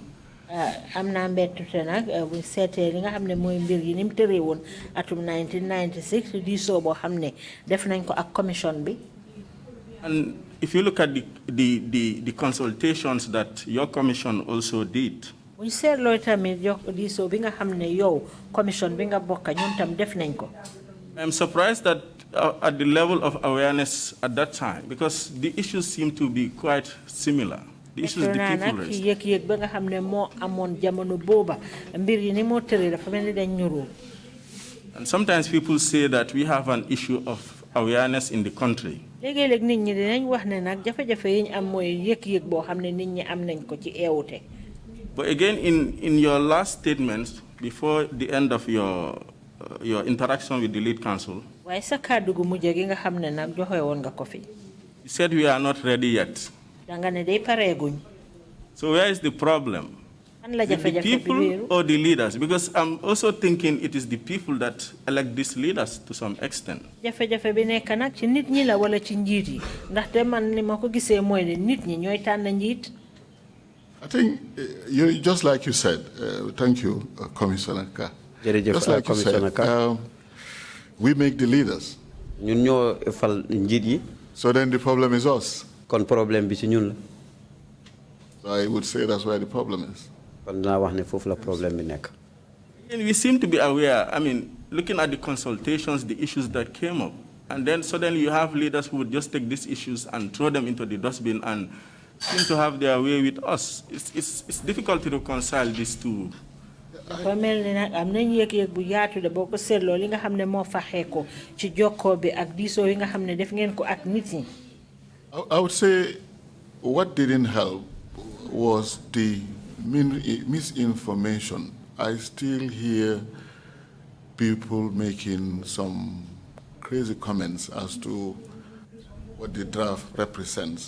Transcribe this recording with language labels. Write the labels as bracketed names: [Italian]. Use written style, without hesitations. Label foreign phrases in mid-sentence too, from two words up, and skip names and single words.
[Wolof] Am naa mbettute nag bu seetee li nga xam ne mooy mbir yi ni mu tëree woon atum 1996 diisoo boo xam ne def nañ ko ak commission bi. [English] And if you look at the consultations that your commission also did. [Wolof] Bu ñu seetloo tamit diisoo bi nga xam ne yow commission bi nga bokk ñoom tam def nañ ko. [English] I'm surprised that at the level of awareness at that time, because the issues seem to be quite similar. The issues the people raised. [Wolof] Yëg-yëg ba nga xam ne moo amoon jamono booba mbir yi ni moo tëree dafa mel ni dañ ñuroo. [English] And sometimes people say that we have an issue of awareness in the country. [Wolof] Léegi-léeg nit ñi dinañ wax ne nag jafe-jafe yi ñu am mooy yëg-yëg boo xam ne nit ñi am nañ ko ci eewute. [English] But again, in your last statement before the end of your interaction with the lead counsel, [Wolof] waaye sa kàddu gu mujj gi nga xam ne nag joxe woon nga ko fi. [English] you said we are not ready yet. [Wolof] danga ne day pareeguñ. [English] So where is the problem? The people or the leaders? Because I'm also thinking it is the people that elect these leaders to some extent. [Wolof] Jafe-jafe bi nekk nag ci nit ñi la wala ci njiit yi ndaxte man ni ma ko gisee mooy ne nit ñi ñooy tànn njiit. [English] I think just like you said, thank you, Commissioner Kerr. Just like you said, we make the leaders. [Wolof] ñun ñoo fal njiit yi. [English] So then the problem is us. [Wolof] Kon problème bi ci ñun la. [English] So I would say that's where the problem is. [Wolof] Kon dinaa wax ne foofu la problème bi nekk. [English] And we seem to be aware, I mean, looking at the consultations, the issues that came up, and then suddenly you have leaders who would just take these issues and throw them into the dustbin and seem to have their way with us. It's difficult to reconcile these two. [Wolof] dafa mel ni nag am nañ yëg-yëg bu yaatu de boo ko seetloo li nga xam ne moo faxee ko ci jokkoo bi ak diisoo yi nga xam ne def ngeen ko ak nit ñi. [English] I would say what didn't help was the misinformation. I still hear people making some crazy comments as to what the draft represents.